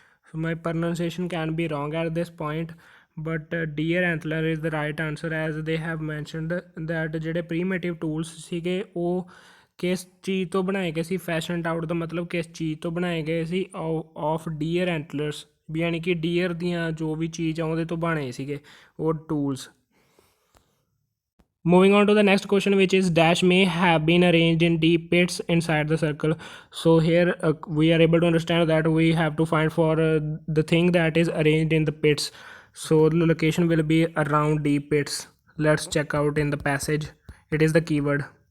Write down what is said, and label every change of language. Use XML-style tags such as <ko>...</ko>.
<en>So my pronunciation can be wrong at this point, but deer antler is the right answer as they have mentioned that</en> <pa>ਜਿਹੜੇ primitive tools ਸੀਗੇ ਉਹ ਕਿਸ ਚੀਜ਼ ਤੋਂ ਬਣਾਏ ਗਏ ਸੀ। ਫੈਸ਼ਨਡ ਆਊਟ ਦਾ ਮਤਲਬ ਕਿਸ ਚੀਜ਼ ਤੋਂ ਬਣਾਏ ਗਏ ਸੀ,</pa> <en>of deer antlers,</en> <pa>ਵੀ ਯਾਨੀ ਕਿ ਡੀਅਰ ਦੀਆਂ ਜੋ ਵੀ ਚੀਜ਼ ਆ ਉਹਦੇ ਤੋਂ ਬਣੇ ਸੀਗੇ ਉਹ tools.</pa> <en>Moving on to the next question, which is dash may have been arranged in deep pits inside the circle. So here we are able to understand that we have to find for the thing that is arranged in the pits. So the location will be around deep pits. Let's check out in the passage. It is the keyword.</en>